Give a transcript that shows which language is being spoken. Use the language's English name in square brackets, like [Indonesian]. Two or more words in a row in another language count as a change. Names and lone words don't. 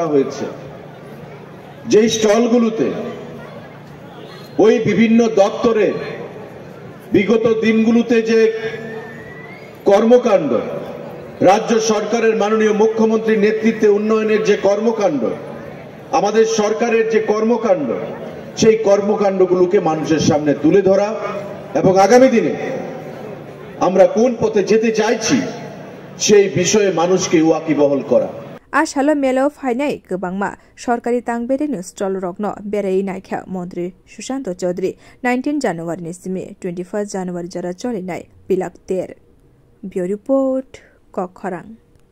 [Bangla] হয়েছে যেই স্টলগুলোতে ওই বিভিন্ন দপ্তরে বিগত দিনগুলোতে যে কর্মকাণ্ড রাজ্য সরকারের মাননীয় মুখ্যমন্ত্রীর নেতৃত্বে উন্নয়নের যে কর্মকাণ্ড আমাদের সরকারের যে কর্মকাণ্ড সেই কর্মকাণ্ডগুলোকে মানুষের সামনে তুলে ধরা এবং আগামী দিনে আমরা কোন পথে যেতে চাইছি সেই বিষয়ে মানুষকে ওয়াকিবহল করা [Kok Borok] Ashalo Melo Fainai Gabangma Sorkari Tangbedin Stol Rogno Berei Naikha Mantri Sushant Chaudhary 19 January Nisimi 21 January Jara Cholinai Pilak Ter Bureau Report Kokharang